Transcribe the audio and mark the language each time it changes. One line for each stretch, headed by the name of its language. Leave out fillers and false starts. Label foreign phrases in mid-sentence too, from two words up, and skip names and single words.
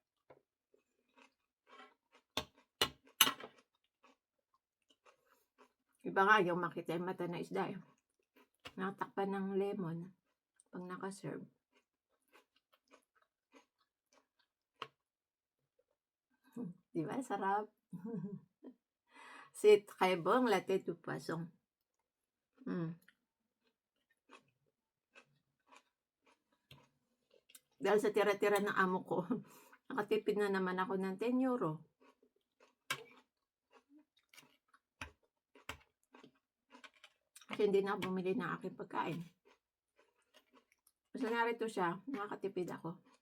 Filipino: Iba nga yung makita yung mata na isda eh. Nakatakpan ng lemon pag nakaserve. Diba? Sarap.
French: C'est très bon la tête du poisson.
Filipino: Dahil sa tira-tira ng amo ko, nakatipid na naman ako ng 10 euro. Kasi hindi na ako bumili ng aking pagkain. Basta narito siya, nakakatipid ako.